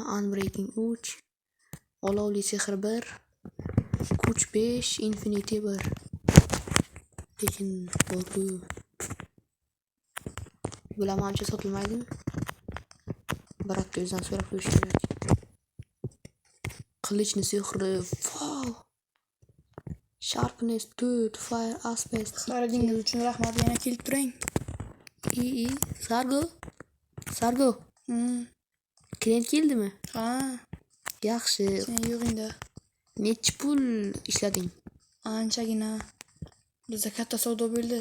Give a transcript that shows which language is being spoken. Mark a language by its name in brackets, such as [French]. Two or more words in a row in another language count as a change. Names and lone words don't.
[Uzbek] Unbreaking 3, olovli sehr 1, kuch 5, infinity 1. Lekin bu bular menimcha sotilmaydimi? Bratga o'zidan so'rab ko'rish kerak. Qilichni sehri. Wow. [English] Sharpness 4, fire aspect. [Uzbek] Qaradingiz uchun rahmat, yana kelib turing. Sargo. Klient keldimi? Ha, Yaxshi. sen yo'g'ingda. Necha pul ishlading? Anchagina. Bizda katta savdo bo'ldi.